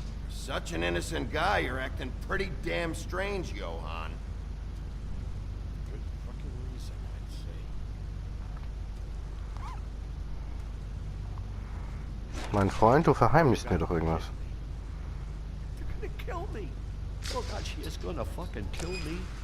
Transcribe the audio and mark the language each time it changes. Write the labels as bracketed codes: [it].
[en] Such an innocent guy, you're acting pretty damn strange, Johann. Good fucking reason, I'd say. [de] Mein Freund, du verheimlichst mir doch irgendwas. [en] You're gonna kill me. Oh God, she is gonna fucking kill me.